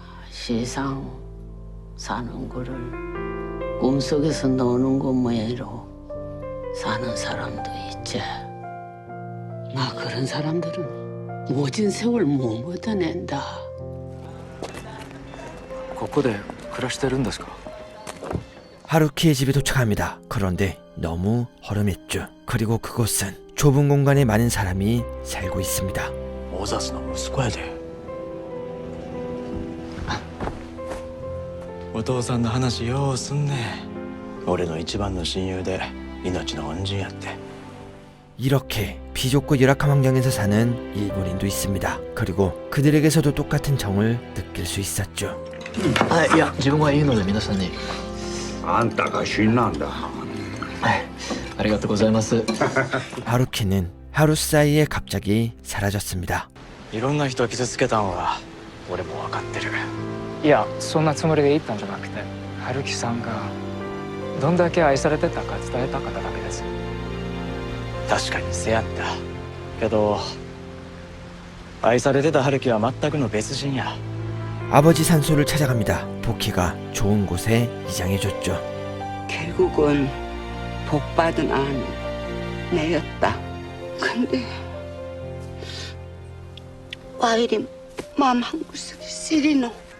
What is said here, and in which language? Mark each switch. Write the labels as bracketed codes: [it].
[ko] 세상 사는 거를 꿈속에서 노는 것 모양으로 사는 사람도 있지. 나 그런 사람들은 모진 세월 못 버텨낸다. [ja] ここで暮らしてるんですか? [ko] 하루키의 집에 도착합니다. 그런데 너무 허름했죠. 그리고 그곳은 좁은 공간에 많은 사람이 살고 있습니다. [ja] 오사스の息子やで。お父さんの話ようすんね。俺の一番の親友で命の恩人やって。 [ko] 이렇게 비좁고 열악한 환경에서 사는 일본인도 있습니다. 그리고 그들에게서도 똑같은 정을 느낄 수 있었죠. [ja] いや、自分はいいので皆さんに。あんたが死んだんだ。ありがとうございます。 [ko] 하루키는 하루 사이에 갑자기 사라졌습니다. [ja] いろんな人を傷つけたんは俺も分かってる。いや、そんなつもりで言ったんじゃなくて、春樹さんがどんだけ愛されてたか伝えたかっただけです。確かにせやったけど愛されてた春樹は全くの別人や。 [ko] 아버지 산소를 찾아갑니다. 복희가 좋은 곳에 이장해줬죠. 결국은 복받은 아는 내였다. 근데 와 이리 마음 한구석이 쓰리노.